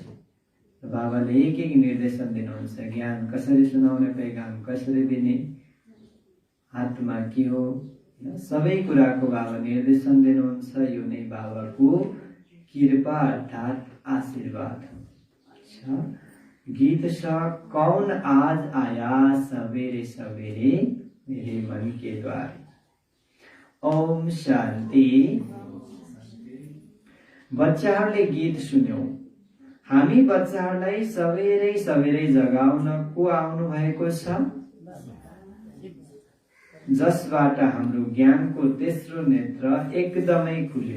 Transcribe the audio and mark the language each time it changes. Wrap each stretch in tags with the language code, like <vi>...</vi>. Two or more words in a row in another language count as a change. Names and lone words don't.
<ne>बाबाले एक एक निर्देशन दिनुहुन्छ। ज्ञान कसरी सुनाउने, पैगाम कसरी दिने, आत्मा के हो, सबै कुराको बाबा निर्देशन दिनुहुन्छ। यो नै बाबाको कृपा अर्थात् आशीर्वाद हो। गीत छ,</ne> <hi>कौन आज आया सवेरे सवेरे मेरे मन के द्वार।</hi> <ne>ओम शान्ति। बच्चाहरूले गीत सुन्यौ। हामी बच्चाहरूलाई सवेरै सवेरै जगाउन को आउनु भएको छ? जसबाट हाम्रो ज्ञानको तेस्रो नेत्र एकदमै खुल्यो।</ne>